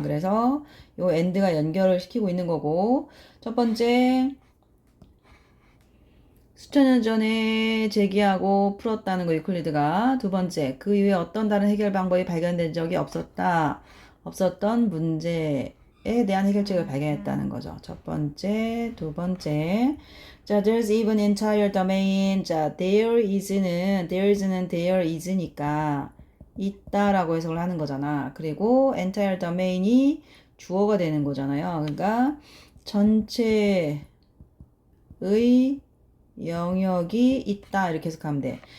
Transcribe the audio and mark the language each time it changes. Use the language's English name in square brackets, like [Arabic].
[Korean] 그래서 요 and가 연결을 시키고 있는 거고, 첫 번째, 수천 년 전에 제기하고 풀었다는 거 유클리드가. 두 번째, 그 이후에 어떤 다른 해결 방법이 발견된 적이 없었던 문제에 대한 해결책을 발견했다는 거죠. 첫 번째, 두 번째. [English] 자, there's even entire domain. [Korean] 자, [English] there is [Korean] 는 there is니까 있다라고 해석을 하는 거잖아. 그리고 [English] entire domain [Korean] 이 주어가 되는 거잖아요. 그러니까 전체의 영역이 있다 이렇게 해석하면 돼.